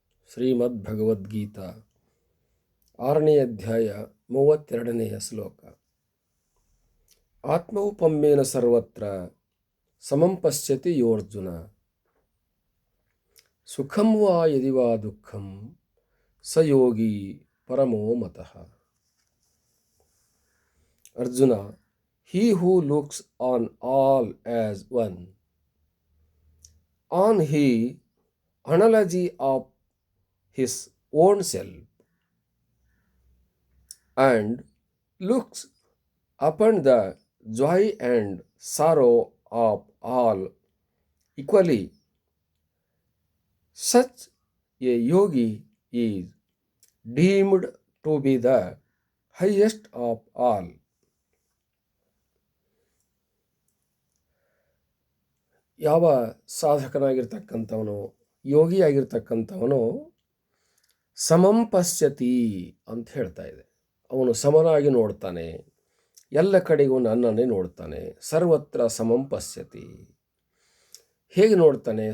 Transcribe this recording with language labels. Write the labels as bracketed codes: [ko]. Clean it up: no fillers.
[kn] ಶ್ರೀಮದ್ಭಗವದ್ಗೀತಾ 6ನೇ ಅಧ್ಯಾಯ 32ನೆಯ ಶ್ಲೋಕ. [sa] ಆತ್ಮೌಪಮ್ಯೇನ ಸರ್ವತ್ರ ಸಮಂ ಪಶ್ಯತಿ ಯೋರ್ಜುನ ಸುಖಂ ವಾ ಯದಿ ವಾ ದುಃಖಂ ಸ ಯೋಗಿ ಪರಮೋ ಮತಃ. [en] Arjuna, he who looks on all as one, on the analogy of his own self, and looks upon the joy and sorrow of all equally, such a yogi is deemed to be the highest of all. [kn] ಯಾವ ಸಾಧಕನಾಗಿರ್ತಕ್ಕಂಥವನು, ಯೋಗಿಯಾಗಿರ್ತಕ್ಕಂಥವನು [sa] ಸಮಂ ಪಶ್ಯತಿ [kn] ಅಂತ ಹೇಳ್ತಾ ಇದೆ. ಅವನು ಸಮನಾಗಿ ನೋಡ್ತಾನೆ, ಎಲ್ಲ ಕಡೆಗೂ ನನ್ನನ್ನೇ ನೋಡ್ತಾನೆ. [sa] ಸರ್ವತ್ರ ಸಮಂ ಪಶ್ಯತಿ. [kn] ಹೇಗೆ ನೋಡ್ತಾನೆ?